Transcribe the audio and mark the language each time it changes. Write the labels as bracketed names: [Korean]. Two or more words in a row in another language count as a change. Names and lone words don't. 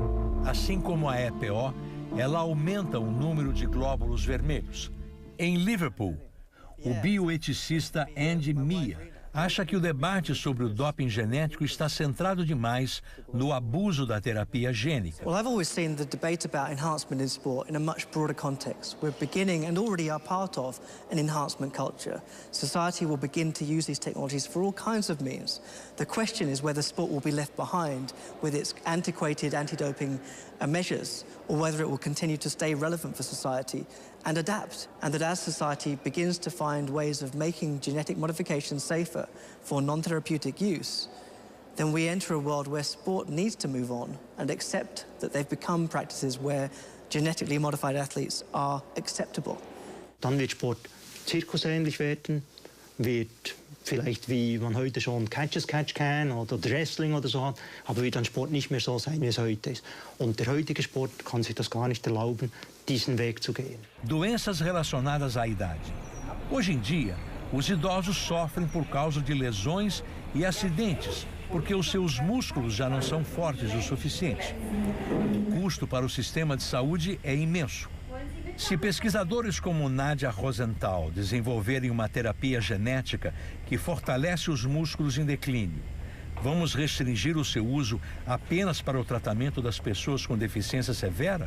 [Portuguese] Assim como a EPO, ela aumenta o número de glóbulos vermelhos. Em Liverpool, o bioeticista Andy Mia acha que o debate sobre o doping genético está centrado demais no abuso da terapia gênica. [English] Well, I've always seen the debate about enhancement in sport in a much broader context. We're beginning and already are part of an enhancement culture. Society will begin to use these technologies for all kinds of means. The question is whether sport will be left behind with its antiquated anti-doping measures, or whether it will continue to stay relevant for society and adapt, and that as society begins to find ways of making genetic modification safer for non-therapeutic use, then we enter a world where sport needs to move on and accept that they've become practices where genetically modified athletes are acceptable. [German] Dann wird Sport zirkusähnlich werden, wird vielleicht wie man heute schon Catch-as-Catch kann oder Wrestling oder so hat, aber wird dann Sport nicht mehr so sein, wie es heute ist. Und der heutige Sport kann sich das gar nicht erlauben, diesen Weg zu gehen. [Portuguese] Doenças relacionadas à idade. Hoje em dia, os idosos sofrem por causa de lesões e acidentes, porque os seus músculos já não são fortes o suficiente. O custo para o sistema de saúde é imenso. Se pesquisadores como Nadia Rosenthal desenvolverem uma terapia genética que fortalece os músculos em declínio, vamos restringir o seu uso apenas para o tratamento das pessoas com deficiência severa?